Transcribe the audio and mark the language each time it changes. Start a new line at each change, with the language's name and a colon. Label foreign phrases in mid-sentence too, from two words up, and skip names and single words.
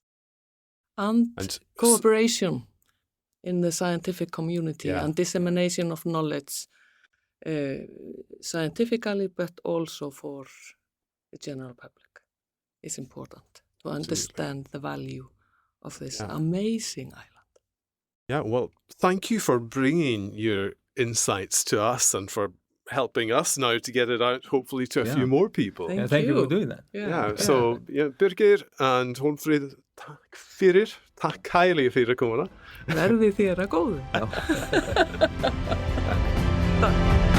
English: And cooperation in the scientific community and dissemination of knowledge scientifically, but also for the general public is important to understand the value of this amazing island. Yeah, well, thank you for bringing your insights to us and for helping us now to get it out, hopefully, to a few more people. Thank you for doing that. So, Birgir and Hólmfríður,
Icelandic: takk kærlega fyrir komuna. Verði þér að góðu. Takk.